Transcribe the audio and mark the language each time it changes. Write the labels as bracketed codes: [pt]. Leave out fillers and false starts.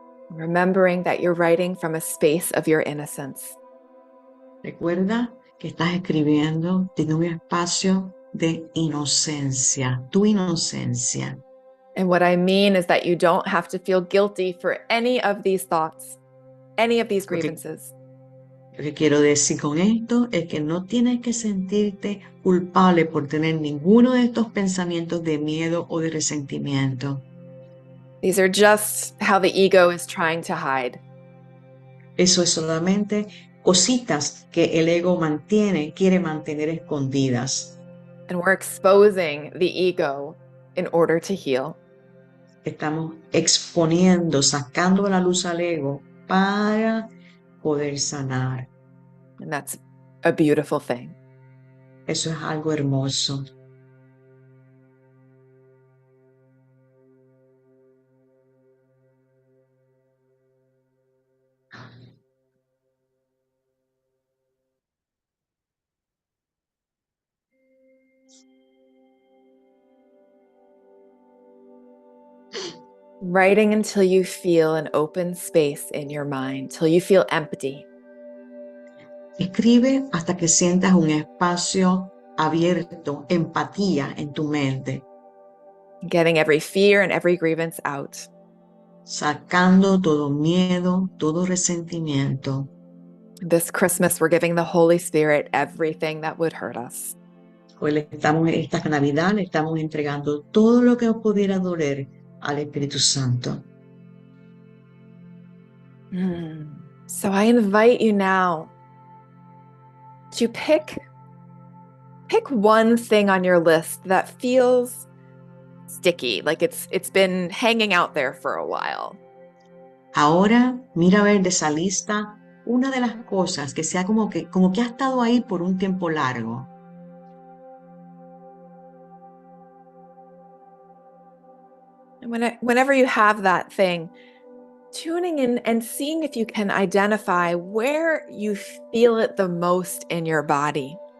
[en] Remembering that you're writing from a space of your innocence. [es] Recuerda que estás escribiendo desde un espacio de inocencia, tu inocencia. [en] And what I mean is that you don't have to feel guilty for any of these thoughts, any of these grievances. [es] Lo que quiero decir con esto es que no tienes que sentirte culpable por tener ninguno de estos pensamientos de miedo o de resentimiento. [en] These are just how the ego is trying to hide. [es] Eso es solamente cositas que el ego quiere mantener escondidas. [en] And we're exposing the ego in order to heal. [es] Estamos exponiendo, sacando a la luz al ego para poder sanar. [en] And that's a beautiful thing. [es] Eso es algo hermoso. [en] Writing until you feel an open space in your mind, till you feel empty. [es] Escribe hasta que sientas un espacio abierto, empatía en tu mente. [en] Getting every fear and every grievance out. [es] Sacando todo miedo, todo resentimiento. [en] This Christmas, we're giving the Holy Spirit everything that would hurt us. [es] Hoy esta Navidad le estamos entregando todo lo que nos pudiera doler al Espíritu Santo. [en] So I invite you now to pick one thing on your list that feels sticky, like it's been hanging out there for a while. [es] Ahora mira a ver de esa lista una de las cosas que sea como que ha estado ahí por un tiempo largo. [en] And whenever you have that thing, tuning in and seeing if you can identify where you feel it the most in your body.